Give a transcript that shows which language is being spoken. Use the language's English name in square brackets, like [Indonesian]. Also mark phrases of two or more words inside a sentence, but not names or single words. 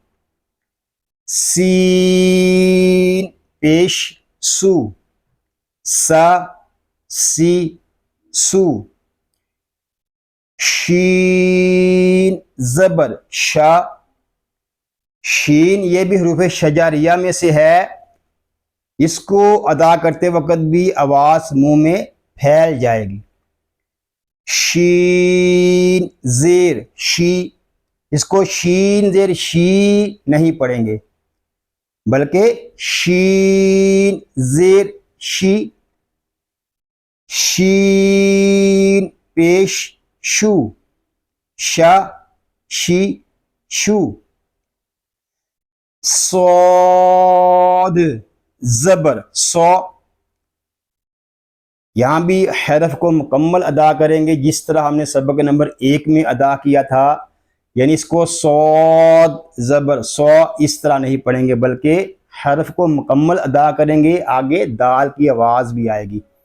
[Urdu] سین پیش سو، سا سی سو، شین زبر شا، شین یہ بھی حروف شجریہ میں سے ہے، اس کو ادا کرتے وقت بھی آواز منہ میں پھیل جائے گی، شین زیر شی، اس کو شین زیر شی نہیں پڑھیں گے بلکہ شین زیر شی، شین پیش شو، شا شی شو، صاد زبر سو، یہاں بھی حرف کو مکمل ادا کریں گے جس طرح ہم نے سبق نمبر 1 میں ادا کیا تھا، یعنی اس کو صاد زبر سو اس طرح نہیں پڑھیں گے بلکہ حرف کو مکمل ادا کریں گے، آگے دال کی آواز بھی آئے گی،